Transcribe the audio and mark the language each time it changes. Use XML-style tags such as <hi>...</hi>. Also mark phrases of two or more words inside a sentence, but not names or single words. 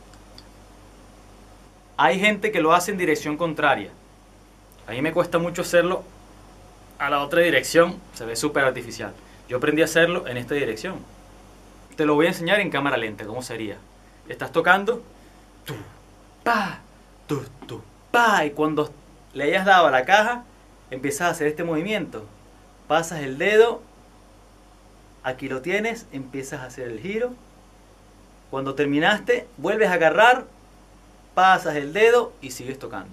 <es>Hay gente que lo hace en dirección contraria. A mí me cuesta mucho hacerlo a la otra dirección, se ve súper artificial. Yo aprendí a hacerlo en esta dirección. Te lo voy a enseñar en cámara lenta, cómo sería. Estás tocando, tu, pa, tu, pa, y cuando le hayas dado a la caja, empiezas a hacer este movimiento. Pasas el dedo, aquí lo tienes, empiezas a hacer el giro. Cuando terminaste, vuelves a agarrar, pasas el dedo y sigues tocando.</es>